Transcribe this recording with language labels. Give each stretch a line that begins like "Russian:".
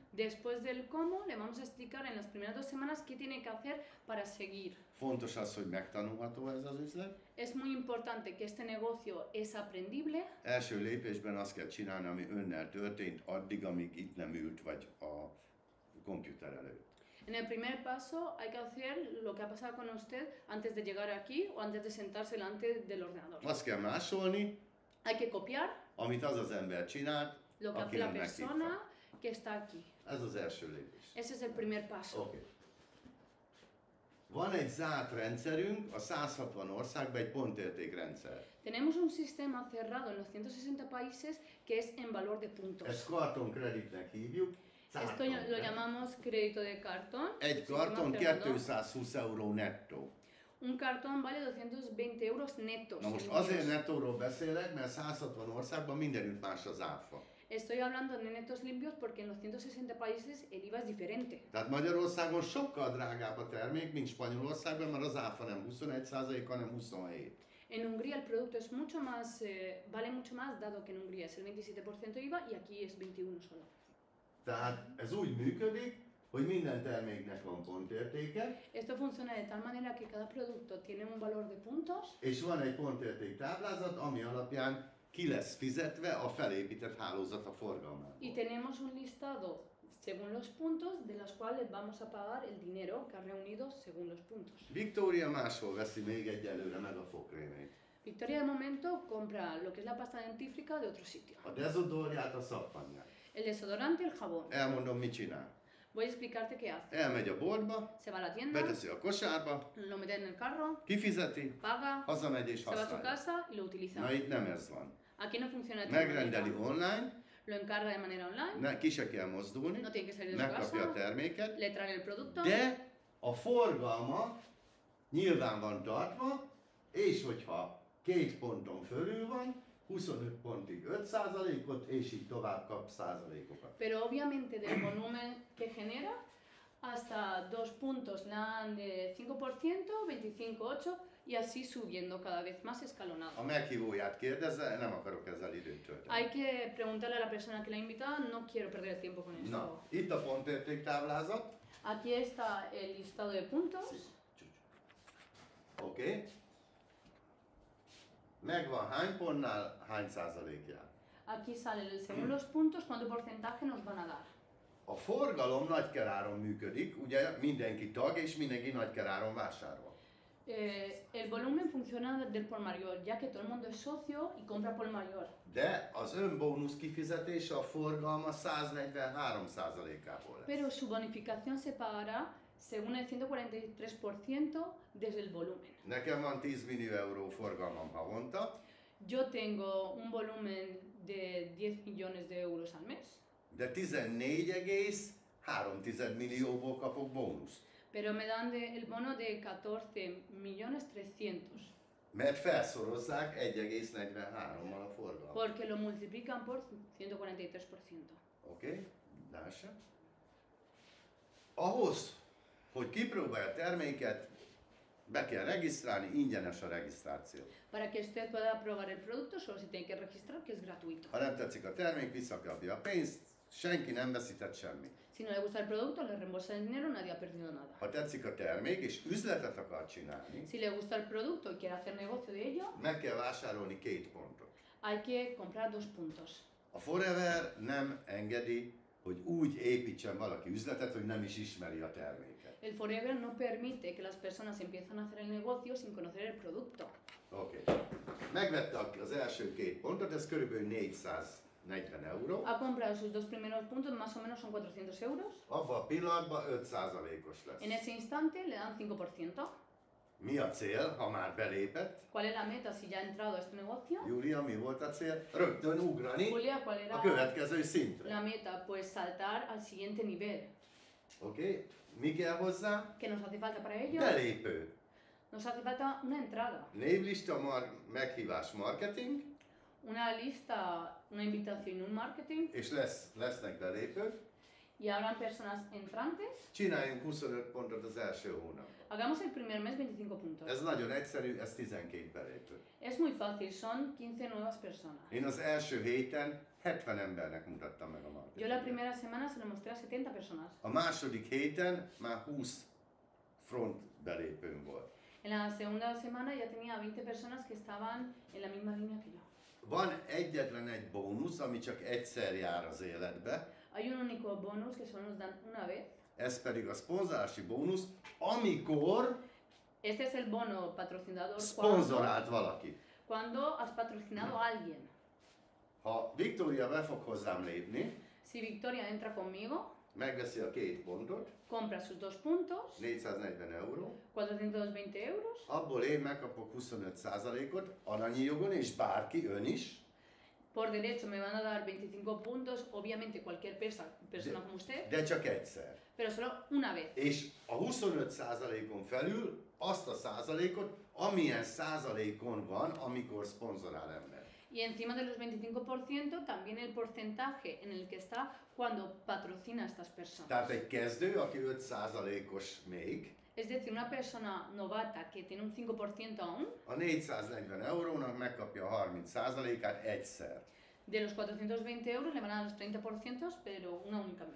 Spanish: después del cómo, le vamos a explicar en las primeras 2 semanas qué tiene que hacer para seguir.
Hungarian: Fontos az, hogy megtanulható ez az üzlet.
Spanish: Es muy importante que este negocio es aprendible.
Hungarian: Első lépésben azt kell csinálni, ami önnel történt addig, amíg itt nem ült, vagy a komputer előtt.
Spanish: En el primer paso hay que hacer lo que ha pasado con usted antes de llegar aquí o antes de sentarse delante del ordenador.
Hungarian: Azt kell másolni,
Spanish: Hay que copiar
Hungarian: amit az az ember csinált,
Spanish: lo que
Hungarian: aki
Spanish: hace la
Hungarian: nem megszívta.
Spanish: persona que está aquí.
Hungarian: Ez az első lépés.
Spanish: Ese es el primer paso.
Hungarian: Oké. Van egy zárt rendszerünk, a 160 országban egy pontértékrendszer.
Spanish: Tenemos un sistema cerrado en los 160 países que es en valor de puntos.
Hungarian: Ezt kartonkreditnek hívjuk.
Spanish: Esto lo llamamos crédito de cartón.
Hungarian: Egy
Spanish: sistema
Hungarian: karton
Spanish: cerrado.
Hungarian: 220 euró nettó.
Spanish: Un cartón vale 220 euros netos.
Hungarian: Na most
Spanish: limpios.
Hungarian: azért nettóról beszélek, mert 160 országban mindenütt más az áfa.
Spanish: Estoy hablando de netos limpios porque en los 160 países el IVA es diferente.
Hungarian: Tehát Magyarországon sokkal drágább a termék, mint Spanyolországban, mert az áfa nem 21%, hanem 27%.
Spanish: En Hungría el producto es mucho más, vale mucho más, dado que en Hungría es el 27% IVA y aquí es 21 solo.
Hungarian: Tehát ez úgy működik, hogy minden terméknek van pontértéke,
Spanish: Esto funciona de tal manera que cada producto tiene un valor de puntos
Hungarian: és van egy pontérték táblázat, ami alapján ki lesz fizetve a felépített hálózat a
Spanish: y
Hungarian: forgalmából.
Spanish: tenemos un listado según los puntos de los cuales vamos a pagar el dinero que ha reunido según los puntos.
Hungarian: Victoria máshol veszi még egyelőre meg a fogkrémét.
Spanish: Victoria de momento compra lo que es la pasta dentífrica de otro sitio.
Hungarian: A dezodorját, a szappanját.
Spanish: El desodorante y el jabón.
Hungarian: Elmondom, mit csinál.
Spanish: Voy a explicarte qué hace.
Hungarian: Elmegy a boltba,
Spanish: Se va a la tienda,
Hungarian: beteszi a kosárba,
Spanish: lo mete en el carro,
Hungarian: kifizeti,
Spanish: paga,
Hungarian: hazamegy és
Spanish: se va a su
Hungarian: használja.
Spanish: casa y lo utiliza.
Hungarian: Na itt nem ez van.
Spanish: Aquí no funciona de tal
Hungarian: Megrendeli
Spanish: manera.
Hungarian: online,
Spanish: Lo encarga de manera online,
Hungarian: ki se kell mozdulni,
Spanish: no tiene que salir de su
Hungarian: megkapja a
Spanish: casa,
Hungarian: terméket,
Spanish: le traen el producto,
Hungarian: de a forgalma nyilván van tartva, és hogyha 2 ponton fölül van, 25 pontig 5%-ot, és így tovább kap százalékokat.
Spanish: pero obviamente del volumen que genera, hasta 2 puntos le dan de 5%, 25, 8 y así subiendo cada vez más escalonado.
Hungarian: A meghívóját kérdezze, nem akarok ezzel időt tölteni.
Spanish: Hay que preguntarle a la persona que la ha invitado, no quiero perder el tiempo con esto.
Hungarian: Na, itt a pontértéktáblázat.
Spanish: Aquí está el listado de puntos.
Hungarian: Oké. Megvan hány pontnál, hány százalék jár.
Spanish: Aquí sale según los puntos cuánto porcentaje nos van a dar.
Hungarian: A forgalom nagykeráron működik, ugye mindenki tag, és mindenki nagykeráron vásárol.
Spanish: El volumen funciona del por mayor, ya que todo el mundo es socio y compra por mayor.
Hungarian: De az önbónusz kifizetése a forgalma 143%-ából lesz.
Spanish: Pero su bonificación se pagará según el 143% desde el volumen.
Hungarian: Nekem van 10 millió euró forgalmam havonta,
Spanish: Yo tengo un volumen de 10 millones de euros al mes,
Hungarian: de 14,3 millióból kapok bónuszt.
Spanish: pero me dan el bono de 14.300.000,
Hungarian: Mert felszorozzák 1,43-mal a forgalmat.
Spanish: porque lo multiplican por 143%.
Hungarian: Oké? Lássa. Ahhoz, hogy kipróbálja a terméket, be kell regisztrálni, ingyenes a regisztráció.
Spanish: Para que usted pueda probar el producto, solo se tiene que registrar, que es gratuito.
Hungarian: Ha nem tetszik a termék, visszakapja a pénzt, senki nem veszített semmit.
Spanish: Si no le gusta el producto, le reembolsa el dinero, nadie ha perdido nada.
Hungarian: Ha tetszik a termék, és üzletet akar csinálni,
Spanish: Si le gusta el producto y quiere hacer negocio de ello,
Hungarian: meg kell vásárolni 2 pontot.
Spanish: hay que comprar 2 puntos.
Hungarian: A Forever nem engedi, hogy úgy építsen valaki üzletet, hogy nem is ismeri a terméket.
Spanish: El Forever no permite que las personas empiecen a hacer el negocio sin conocer el producto.
Hungarian: Oké. Megvette az első 2 pontot, ez körülbelül 440 euró.
Spanish: Ha comprado sus 2 primeros puntos, más o menos son 400 euros.
Hungarian: Abban a pillanatban 5%-os
Spanish: En
Hungarian: lesz.
Spanish: ese instante le dan 5%.
Hungarian: Mi a cél, ha már belépett?
Spanish: ¿Cuál es la meta si ya ha entrado a este negocio?
Hungarian: Júlia, mi volt a cél? Rögtön ugrani
Spanish: Julia, ¿cuál
Hungarian: a
Spanish: era
Hungarian: következő szintre.
Spanish: la meta? Pues saltar al siguiente nivel.
Hungarian: Oké? Mi kell hozzá?
Spanish: ¿Qué nos hace falta para ello?
Hungarian: Belépő.
Spanish: Nos hace falta una entrada,
Hungarian: Névlista, meghívás, marketing,
Spanish: una lista, una invitación y un marketing.
Hungarian: és lesznek belépők.
Spanish: Y habrán personas entrantes.
Hungarian: Csináljunk 25 pontot az első hónapban.
Spanish: Hagamos el primer mes 25 puntos.
Hungarian: Ez nagyon egyszerű, ez 12 belépő.
Spanish: Es muy fácil, son 15 nuevas personas.
Hungarian: Én az első héten 70 embernek mutattam meg a
Spanish: Yo la
Hungarian: marketinget.
Spanish: primera semana se lo mostré a 70 personas.
Hungarian: A második héten már 20 front belépőm volt.
Spanish: En la segunda semana ya tenía 20 personas que estaban en la misma línea que yo.
Hungarian: Van egyetlen egy bónusz, ami csak egyszer jár az életbe,
Spanish: Hay un único bonus que solo nos dan una vez,
Hungarian: ez pedig a szponzorási bónusz, amikor
Spanish: Este es el bono patrocinador
Hungarian: szponzorált valaki.
Spanish: cuando has patrocinado a alguien.
Hungarian: Ha Viktória be fog hozzám lépni,
Spanish: Si Victoria entra conmigo,
Hungarian: megveszi a 2 pontot,
Spanish: compra sus 2 puntos,
Hungarian: 440 euró,
Spanish: 420 euros,
Hungarian: abból én megkapok 25%-ot aranyi jogon, és bárki, ön is,
Spanish: por derecho me van a dar 25 puntos, obviamente cualquier persona como usted,
Hungarian: de csak egyszer.
Spanish: pero solo una vez.
Hungarian: És a 25%-on felül azt a százalékot, amilyen százalékon van, amikor szponzorál ember.
Spanish: Y encima de los 25% también el porcentaje en el que está cuando patrocina a estas personas.
Hungarian: Tehát egy kezdő, aki 5%-os még,
Spanish: Es decir, una persona novata que tiene un 5% aún,
Hungarian: a 440 eurónak megkapja a 30%-át egyszer.
Spanish: de los 420 euros le van a dar los 30%, pero una única vez.